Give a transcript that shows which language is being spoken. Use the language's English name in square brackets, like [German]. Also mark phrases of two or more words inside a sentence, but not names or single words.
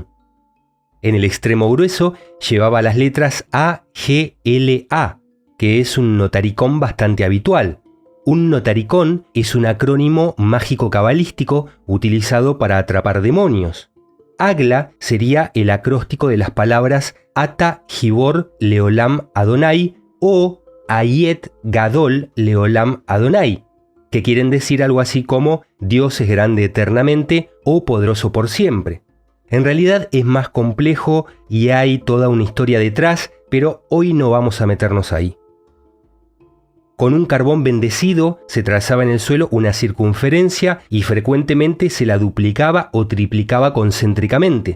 [Spanish] En el extremo grueso llevaba las letras A, G, L, A, que es un notaricón bastante habitual. Un notaricón es un acrónimo mágico-cabalístico utilizado para atrapar demonios. Agla sería el acróstico de las palabras [Hebrew] אתה גיבור לעולם אדני [Spanish] o [Hebrew] אתה גדול לעולם אדני, [Spanish] que quieren decir algo así como Dios es grande eternamente o poderoso por siempre. En realidad es más complejo y hay toda una historia detrás, pero hoy no vamos a meternos ahí. Con un carbón bendecido se trazaba en el suelo una circunferencia y frecuentemente se la duplicaba o triplicaba concéntricamente.